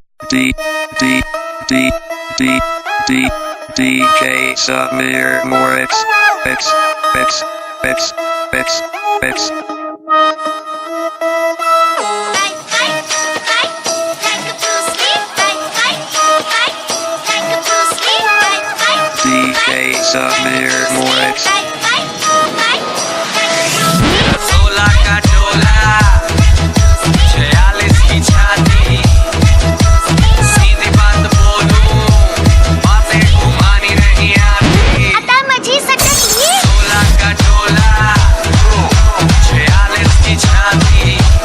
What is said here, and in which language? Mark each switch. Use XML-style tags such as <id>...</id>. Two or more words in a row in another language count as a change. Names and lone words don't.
<hi>D D D D D DJ Samir Moritz X X X X X DJ Samir Moritz 16 का डोला 46 की छाती सीधी बात बोलूं बातें घुमानी नहीं आती</hi> <mr>आता माझी सटकली</mr> <hi>16 का डोला 46 की छाती</hi>